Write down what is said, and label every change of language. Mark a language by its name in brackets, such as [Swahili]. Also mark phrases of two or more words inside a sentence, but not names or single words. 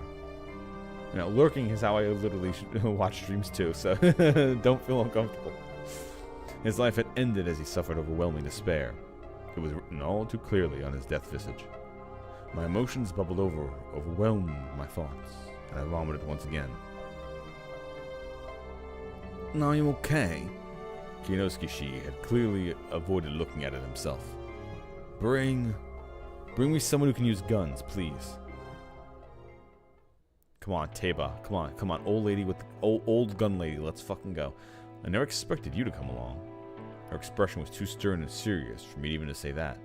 [English] Now, lurking is how I literally watch streams too, so don't feel uncomfortable. His life had ended as he suffered overwhelming despair. It was written all too clearly on his death visage. My emotions bubbled over, overwhelmed my thoughts, and I vomited once again. Are you okay? Kyonosuke-shi had clearly avoided looking at it himself. Bring me someone who can use guns, please. Come on, Teba. Come on, old lady with the old gun lady. Let's fucking go. I never expected you to come along. Her expression was too stern and serious for me even to say that.